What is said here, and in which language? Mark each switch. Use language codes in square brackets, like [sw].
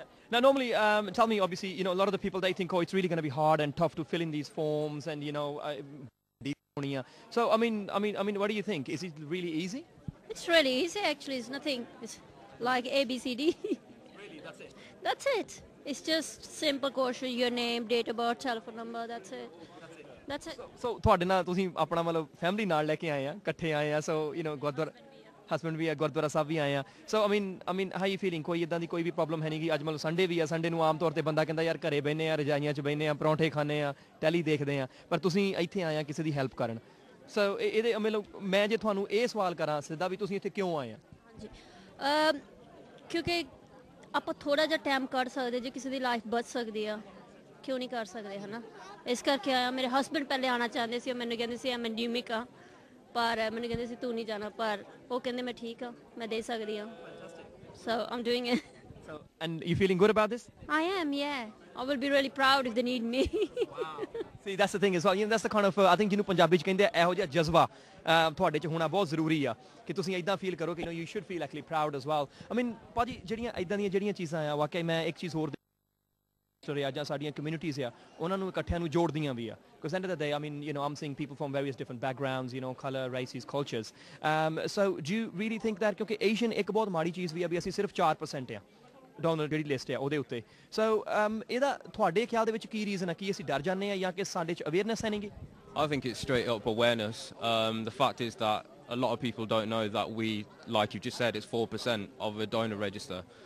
[en] Now, normally, tell me, obviously, you know, a lot of the people, they think, oh, it's really going to be hard and tough to fill in these forms and, you know, so, I mean, what do you think? Is it really easy? It's really easy, actually. It's nothing. It's like A, B, C, D. Really, that's it? That's it. It's just simple question, your name, date of birth, telephone number, that's it. That's it. [pa] So, ਤੁਹਾਡੇ ਨਾਲ ਤੁਸੀਂ ਆਪਣਾ ਮਤਲਬ family ਨਾਲ ਲੈ ਕੇ ਆਏ ਆ, ਇਕੱਠੇ ਆਏ ਆ, [en] so, you know, [pa] Gurdwara husband ਵੀ ਆ, ਗੁਰਦੁਆਰਾ ਸਾਹਿਬ ਵੀ ਆਏ ਆ, [en] so, I mean, how you feeling? [pa] ਕੋਈ ਇਦਾਂ ਦੀ ਕੋਈ ਵੀ ਪ੍ਰੋਬਲਮ ਹੈ ਨਹੀਂ ਕਿ ਅੱਜ ਮਤਲਬ ਸੰਡੇ ਵੀ ਆ, ਸੰਡੇ ਨੂੰ ਆਮ ਤੌਰ ਤੇ ਬੰਦਾ ਕਹਿੰਦਾ ਯਾਰ ਘਰੇ ਬੈਠਨੇ ਆ, ਰਜਾਈਆਂ 'ਚ ਬੈਠਨੇ ਆ, ਪਰੌਂਠੇ ਖਾਣੇ ਆ, ਟੈਲੀ ਦੇਖਦੇ ਆ, ਪਰ ਤੁਸੀਂ ਇੱਥੇ ਆਏ ਆ ਕਿਸੇ ਦੀ ਹੈਲਪ ਕਰਨ, so ਇਹਦੇ ਮਤਲਬ ਮੈਂ ਜੇ ਤੁਹਾਨੂੰ ਇਹ ਸਵਾਲ ਕਰਾਂ ਸਿੱਧਾ ਵੀ ਤੁਸੀਂ ਇੱਥੇ ਕਿਉਂ ਆਏ ਆ? ਹਾਂਜੀ, ਕਿਉਂਕਿ ਆਪਾਂ ਥੋੜਾ ਜਿਹਾ ਟਾਈਮ ਕੱਢ ਸਕਦੇ ਜੇ ਕਿਸੇ ਦੀ ਲਾਈਫ ਬਚ ਸਕਦੀ ਆ, ਕਿਉਂ ਨਹੀਂ ਕਰ ਸਕਦੇ ਹਨਾ, ਇਸ ਕਰਕੇ ਆਇਆ। ਮੇਰੇ ਹਸਬੰਡ ਪਹਿਲੇ ਆਉਣਾ ਚਾਹੁੰਦੇ ਸੀ, ਮੈਨੂੰ ਕਹਿੰਦੇ ਸੀ ਮੈਂ ਨਿਊਮਿਕ ਆ, ਪਰ ਮੈਨੂੰ ਕਹਿੰਦੇ ਸੀ ਤੂੰ ਨਹੀਂ ਜਾਣਾ, ਪਰ ਉਹ ਕਹਿੰਦੇ ਮੈਂ ਠੀਕ ਆ, ਮੈਂ ਦੇ ਸਕਦੀ ਆ, [en] so I'm doing it. So, and you feeling good about this? I am, yeah. I will be really proud if they need me. Wow. See, that's the thing as well. You know, that's the kind of I think [pa] ਜਿਹਨੂੰ ਪੰਜਾਬੀ 'ਚ ਕਹਿੰਦੇ ਆ ਇਹੋ ਜਿਹਾ ਜਜ਼ਬਾ ਤੁਹਾਡੇ 'ਚ ਹੋਣਾ ਬਹੁਤ ਜ਼ਰੂਰੀ ਆ ਕਿ ਤੁਸੀਂ ਇਦਾਂ ਫੀਲ ਕਰੋ ਕਿ [en] you should feel actually proud as well. I mean, [pa] ਭਾਜੀ ਜਿਹੜੀਆਂ ਇਦਾਂ ਦੀਆਂ ਜਿਹੜੀਆਂ ਚੀਜ਼ਾਂ ਆ ਵਾਕਈ ਮੈਂ ਇੱਕ ਚੀਜ਼ ਹੋਰ ਜਾਂ ਸਾਡੀਆਂ ਕਮਿਊਨਿਟੀਜ਼ ਆ ਉਹਨਾਂ ਨੂੰ ਇਕੱਠਿਆਂ ਨੂੰ ਜੋੜਦੀਆਂ ਵੀ ਆ, [en] because end of the day, I mean, you know, I'm seeing people from various different backgrounds, you know, color, races, cultures. So do you really think that [pa] ਕਿਉਂਕਿ Asian ਇੱਕ ਬਹੁਤ ਮਾੜੀ ਚੀਜ਼ ਵੀ ਆ ਵੀ ਅਸੀਂ ਸਿਰਫ 4% ਆ ਡੋਨਰ ਜਿਹੜੀ ਲਿਸਟ ਆ ਉਹਦੇ ਉੱਤੇ, so ਇਹਦਾ ਤੁਹਾਡੇ ਖਿਆਲ ਦੇ ਵਿੱਚ ਕੀ ਰੀਜ਼ਨ ਆ ਕਿ ਅਸੀਂ ਡਰ ਜਾਂਦੇ ਆ ਜਾਂ ਕਿ ਸਾਡੇ 'ਚ ਅਵੇਅਰਨੈਸ ਹੈ ਨਹੀਂਗੀ? [en] I think it's straight up awareness. The fact is that a lot of people don't know that we, like you just said, it's 4% of a donor register.